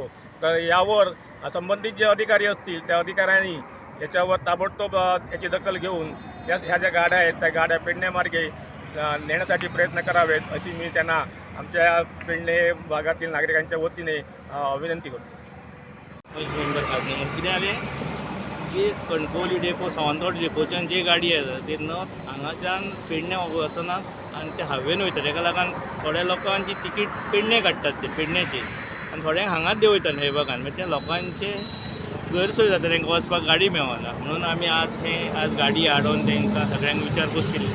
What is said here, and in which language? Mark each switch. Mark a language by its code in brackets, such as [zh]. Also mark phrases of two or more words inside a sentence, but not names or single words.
[mr] तर यावर संबंधित जे अधिकारी असतील त्या अधिकाऱ्यांनी याच्यावर ताबडतोब याची दखल घेऊन ह्या ज्या गाड्या आहेत त्या गाड्या पेडणे मार्गे नेण्यासाठी प्रयत्न करावेत अशी मी त्यांना आमच्या पेडणे भागातील नागरिकांच्या वतीने विनंती करतो. [kok] जी कणकवली डेपो सावंतवाडी डेपोच्यान जी गाडी येता ते न हांगाच्यान पेडणे वचनात आनी ते हायवेन वयता. ताका लागून थोड्या लोकांची तिकीट पेडणे काडटात ते पेडण्याची आनी थोड्यांक हांगाच देंवयतात हे भागान. मागीर त्या लोकांचे गैरसोय जाता, तांकां वचपाक गाडी मेळना. म्हणून आमी आज गाडी हाडून तांकां सगळ्यांक विचारपूस केली.